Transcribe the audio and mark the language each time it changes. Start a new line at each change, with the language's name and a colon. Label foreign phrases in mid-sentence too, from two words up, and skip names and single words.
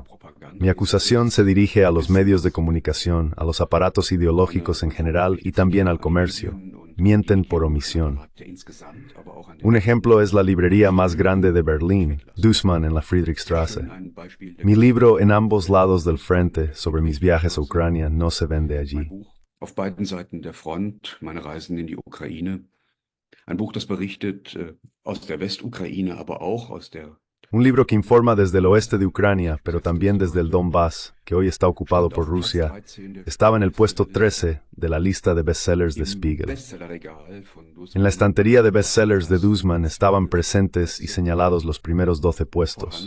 Spanish: Mi acusación se dirige a los medios de comunicación, a los aparatos ideológicos en general y también al comercio. Mienten por omisión. Un ejemplo es la librería más grande de Berlín, Dussmann en la Friedrichstraße. Mi libro En ambos lados del frente sobre mis viajes a Ucrania no se vende allí.
German: Auf beiden Seiten der Front, meine Reisen in die Ukraine. Ein Buch, das berichtet aus der Westukraine, aber auch aus der...
Spanish: Un libro que informa desde el oeste de Ucrania, pero también desde el Donbass, que hoy está ocupado por Rusia, estaba en el puesto 13 de la lista de bestsellers de Spiegel. En la estantería de bestsellers de Dussmann estaban presentes y señalados los primeros 12 puestos.